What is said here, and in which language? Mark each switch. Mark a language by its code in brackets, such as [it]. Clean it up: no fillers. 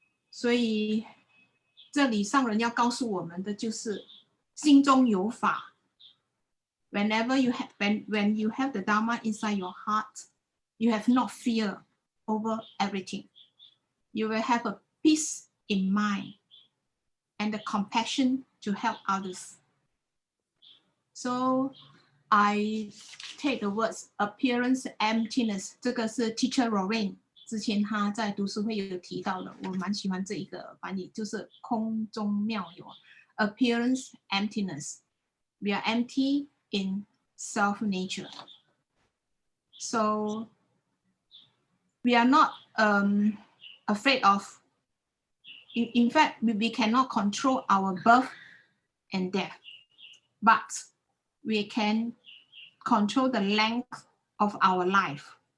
[zh] 所以这里上人要告诉我们的就是心中有法。 [en] Whenever you have, when you have the Dharma inside your heart, you have no fear over everything. You will have a peace in mind and the compassion to help others. So I take the words appearance emptiness. [zh] 这个是 Teacher Lorraine 之前他在读书会有提到的，我蛮喜欢这一个翻译，就是空中妙有 appearance emptiness. [en] We are empty in self nature. So we are not afraid of, in fact, we cannot control our birth and death, but we can control the length of our life.